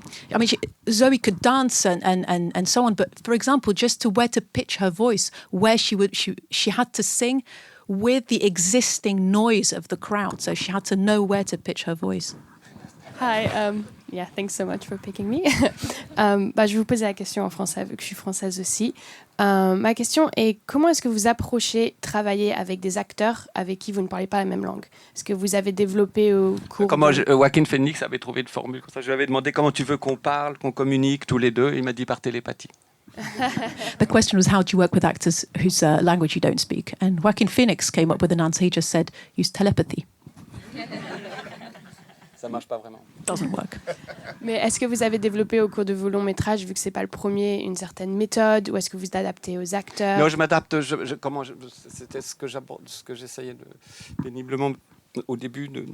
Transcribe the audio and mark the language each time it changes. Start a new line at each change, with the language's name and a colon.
English: I mean, Zoe could dance and so on, but for example, just to where to pitch her voice, where she had to sing with the existing noise of the crowd, so she had to know where to pitch her voice. Hi, yeah, thanks so much for picking me.
French: Je vais vous poser la question en français, vu que je suis française aussi. Ma question est, comment est-ce que vous approchez travailler avec des acteurs avec qui vous ne parlez pas la même langue? Est-ce que vous avez développé au cours Comment Joaquin Phoenix avait trouvé une formule comme ça. Je lui avais demandé comment tu veux qu'on parle, qu'on communique tous les deux. Il m'a dit par télépathie.
English: The question was, how do you work with actors whose language you don't speak? And Joaquin Phoenix came up with an answer. He just said, use telepathy.
French: Ça marche pas vraiment.
English: Doesn't work.
French: Mais est-ce que vous avez développé au cours de vos longs métrages, vu que c'est pas le premier, une certaine méthode, ou est-ce que vous adaptez aux acteurs? Non, je m'adapte. C'était ce que j'essayais péniblement au début.